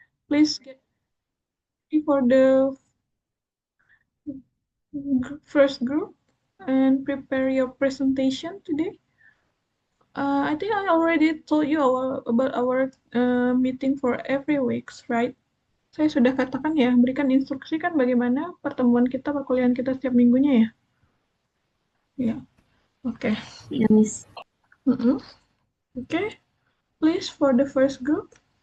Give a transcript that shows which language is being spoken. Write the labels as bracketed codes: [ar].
[en] Please get ready for the first group and prepare your presentation today. I think I already told you about our meeting for every weeks, right? [id] Saya sudah katakan ya, berikan instruksi kan bagaimana pertemuan kita, perkuliahan kita setiap minggunya ya. Ya, oke. Ya, Miss. [en] Oke, please for the first group.